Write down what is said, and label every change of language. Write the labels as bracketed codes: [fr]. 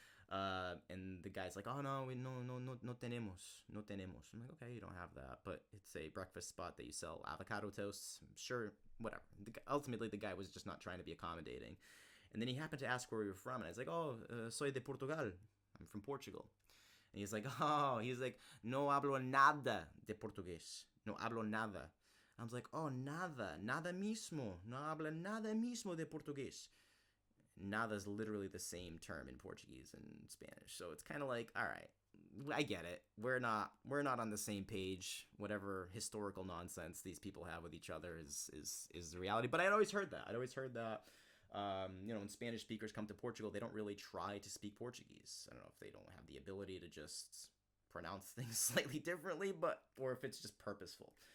[en] And the guy's like, oh no, [es] no tenemos. [en] I'm like, okay, you don't have that, but it's a breakfast spot that you sell avocado toasts. Sure, whatever. Ultimately, the guy was just not trying to be accommodating. And then he happened to ask where we were from, and I was like, oh, [es] soy de Portugal. [en] I'm from Portugal. And he's like, [es] no hablo nada de portugués. No hablo nada. [en] I was like, oh, [es] nada mismo. No habla nada mismo de portugués. [en] Nada is literally the same term in Portuguese and Spanish. So it's kind of like, all right, I get it. We're not on the same page. Whatever historical nonsense these people have with each other is the reality. But I'd always heard that. When Spanish speakers come to Portugal, they don't really try to speak Portuguese. I don't know if they don't have the ability to just pronounce things slightly differently, or if it's just purposeful.